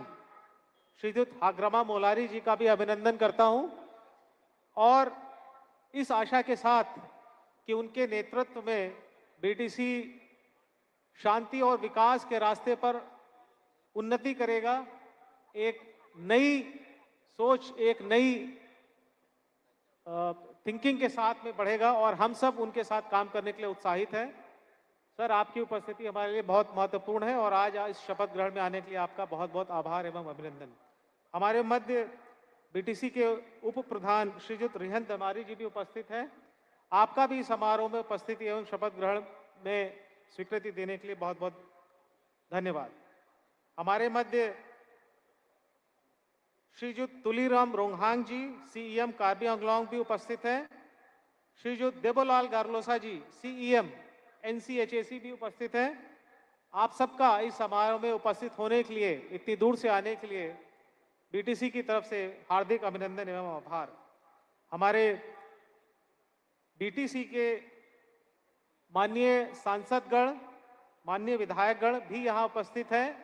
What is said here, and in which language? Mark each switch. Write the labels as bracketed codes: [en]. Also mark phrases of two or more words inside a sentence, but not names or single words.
[hi] श्रीयुत हाग्रमा मोलारी जी का भी अभिनंदन करता हूं और इस आशा के साथ कि उनके नेतृत्व में बीटीसी शांति और विकास के रास्ते पर उन्नति करेगा, एक नई सोच, एक नई थिंकिंग के साथ में बढ़ेगा और हम सब उनके साथ काम करने के लिए उत्साहित हैं। सर, आपकी उपस्थिति हमारे लिए बहुत महत्वपूर्ण है और आज इस शपथ ग्रहण में आने के लिए आपका बहुत बहुत आभार एवं अभिनंदन। हमारे मध्य बीटीसी के उप प्रधान श्रीयुत रिहन दमारी जी भी उपस्थित हैं। आपका भी समारोह में उपस्थिति एवं शपथ ग्रहण में स्वीकृति देने के लिए बहुत बहुत धन्यवाद। हमारे मध्य श्रीयुत तुलीराम रोंगहांग जी, सीईएम कार्बी आंगलोंग भी उपस्थित हैं। श्रीयुत देबोलाल गार्लोसा जी, सीईएम एनसीएचएसी भी उपस्थित हैं। आप सबका इस समारोह में उपस्थित होने के लिए, इतनी दूर से आने के लिए बीटीसी की तरफ से हार्दिक अभिनंदन एवं आभार। हमारे बीटीसी के माननीय सांसदगण, माननीय विधायकगण भी यहाँ उपस्थित हैं।